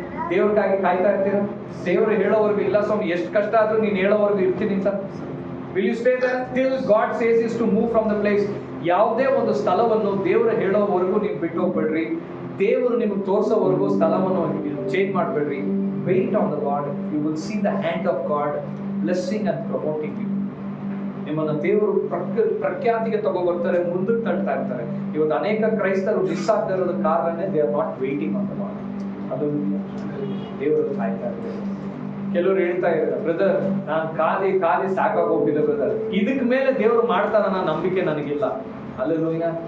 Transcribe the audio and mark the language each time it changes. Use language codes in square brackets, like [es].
[kn] ದೇವ್ರಿಗಾಗಿ ಕಾಯ್ತಾ ಇರ್ತೀರಾ? ದೇವ್ರು ಹೇಳೋವರೆಗೂ, ಇಲ್ಲ ಸ್ವಾಮಿ ಎಷ್ಟು ಕಷ್ಟ ಆದ್ರೂ ನೀನು ಹೇಳೋವರೆಗೂ ಇರ್ತೀನಿ ಅಂತ. [en] Will you stay there till God says is to move from the place? [kn] ಯಾವುದೇ ಒಂದು ಸ್ಥಳವನ್ನು ದೇವ್ರು ಹೇಳೋವರೆಗೂ ನೀವು ಬಿಟ್ಟು ಹೋಗ್ಬೇಡ್ರಿ. ದೇವರು ನಿಮಗೆ ತೋರಿಸೋವರೆಗೂ ಸ್ಥಳವನ್ನು ಚೇಂಜ್ ಮಾಡಬೇಡ್ರಿ. [en] Wait on the Lord. You will see the hand of God blessing and promoting you. [kn] ನಿಮ್ಮನ್ನ ದೇವರು ಪ್ರಖ್ಯಾತಿಗೆ ತಗೋಬರ್ತಾರೆ, ಮುಂದಕ್ಕೆ ತಳ್ತಾ ಇರ್ತಾರೆ. ಇವತ್ತು ಅನೇಕ ಕ್ರೈಸ್ತರು ಮಿಸ್ ಆಗ್ತಾ ಇರೋದ ಕಾರಣನೇ [en] They are not waiting on the lord. [kn] ಅದು ದೇವರು ಕಾಯ್ತಾ ಇರ್ತಾರೆ. ಕೆಲವರು ಹೇಳ್ತಾ ಇದ್ದಾರೆ, ಬ್ರದರ್ ನಾನು ಕಾದಿ ಕಾದಿ ಸಾಕಾಗೋಗ್ಬಿಟ್ಟಿದೆ ಬ್ರದರ್, ಇದಕ್ ಮೇಲೆ ದೇವ್ರು ಮಾಡ್ತಾನ ಅನ್ನೋ ನಂಬಿಕೆ ನನಗಿಲ್ಲ. ಅಲ್ಲೆಲ್ಲೂಯ್ಯ.